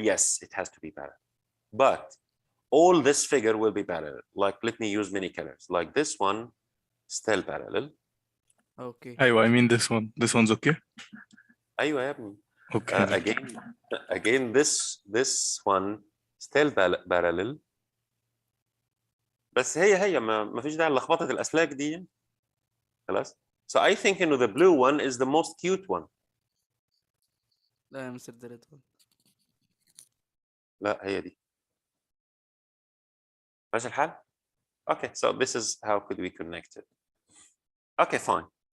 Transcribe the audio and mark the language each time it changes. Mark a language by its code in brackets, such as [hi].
[en] Yes, it has to be parallel. But all this figure will be parallel. Like, let me use many colors. Like this one, still parallel. Okay. أيوة I mean this one. This one's okay. [ar] أيوة يا ابني. [en] Okay. Again, this one still parallel. [ar] بس هي ما فيش داعي لخبطة الأسلاك دي. خلاص. [en] So I think the blue one is the most cute one. [ar] لا يا مستر [en] the red one. [ar] لا هي دي. ماشي الحال؟ [en] Okay, so this is how could we connect it. Okay, fine.